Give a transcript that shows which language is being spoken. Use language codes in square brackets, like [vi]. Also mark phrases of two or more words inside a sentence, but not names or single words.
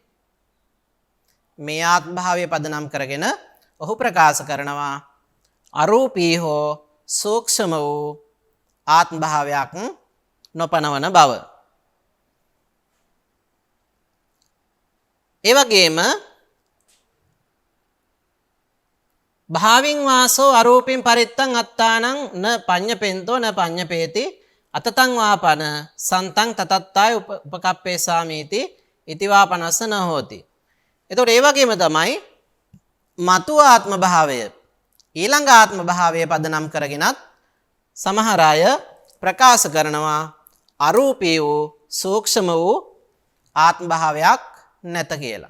[si] මේ ආත්ම භාවයේ පදනම් කරගෙන ඔහු ප්‍රකාශ කරනවා අරූපී හෝ සූක්ෂම වූ ආත්ම භාවයක් නොපනවන බව. [pi] ඒ වගේම භාවින් වාසෝ අරූපින් පරිත්තං අත්තානං න පඤ්ඤපෙන්තෝ න පඤ්ඤපේති අතතං වාපන සන්තං තතත්තාය උපකප්පේසාමීති ඉතිවාපනස්ස න හෝති. [si] එතකොට ඒ වගේම තමයි මතු ආත්ම භාවය ඊළඟ ආත්ම භාවය පදනම් කරගෙනත් සමහර අය ප්‍රකාශ කරනවා අරූපී වූ සූක්ෂම වූ ආත්ම භාවයක් නැත කියලා.